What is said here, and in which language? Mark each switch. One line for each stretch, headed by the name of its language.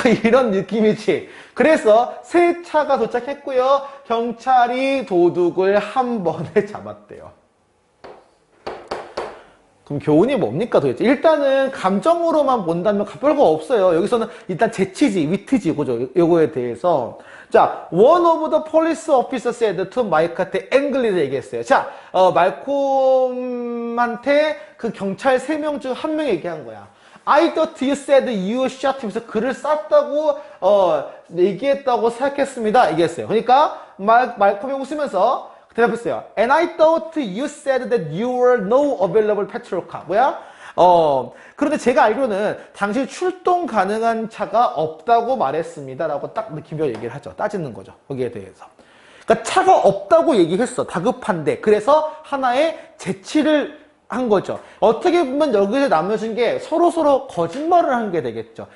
Korean: 이런 느낌이지. 그래서 새 차가 도착했고요. 경찰이 도둑을 한 번에 잡았대요. 그럼 교훈이 뭡니까 도대체? 일단은 감정으로만 본다면 별거 없어요. 여기서는 일단 재치지, 위트지, 그죠? 요거에 대해서.
English: 자, one of the police officers said to
Korean: 마이크한테 앵글리를 얘기했어요. 자, 말콤한테 그 경찰 3명 중 한 명이 얘기한 거야.
English: I thought you said you shot him.
Korean: 그래서 그를 쐈다고, 얘기했다고 생각했습니다. 얘기했어요. 그러니까, 말콤이 웃으면서, 대답했어요.
English: And I thought you said that you were no available petrol car.
Korean: 뭐야? 그런데 제가 알기로는 당시 출동 가능한 차가 없다고 말했습니다. 라고 딱 느낌표 얘기를 하죠. 따지는 거죠. 거기에 대해서. 그러니까 차가 없다고 얘기했어. 다급한데. 그래서 하나의 재치를 한 거죠. 어떻게 보면 여기서 남겨진 게 서로 거짓말을 한 게 되겠죠.